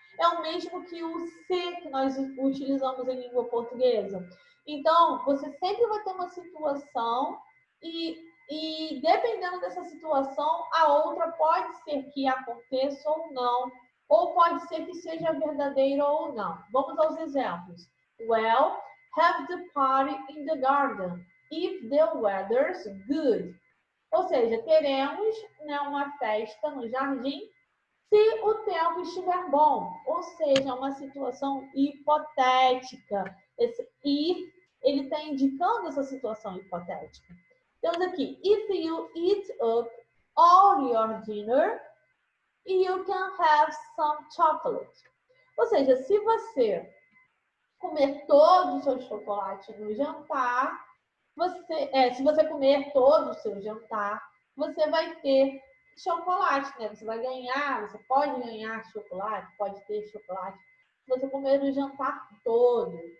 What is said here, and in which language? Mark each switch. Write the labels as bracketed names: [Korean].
[Portuguese] É o mesmo que o se que nós utilizamos em língua portuguesa. Então, você sempre vai ter uma situação e dependendo dessa situação, a outra pode ser que aconteça ou não, ou pode ser que seja verdadeira ou não. Vamos aos exemplos. [English] Well, have the party in the garden if the weather's good. [Portuguese] Ou seja, teremos, né, uma festa no jardim se o tempo estiver bom. Ou seja, uma situação hipotética. Esse if, ele está indicando essa situação hipotética. Temos aqui, [English] if you eat up all your dinner, you can have some chocolate. [Portuguese] Ou seja, se você comer todo o seu chocolate no jantar, se você comer todo o seu jantar, você vai ter chocolate, né? Você vai ganhar, você pode ganhar chocolate, pode ter chocolate, se você comer o jantar todo.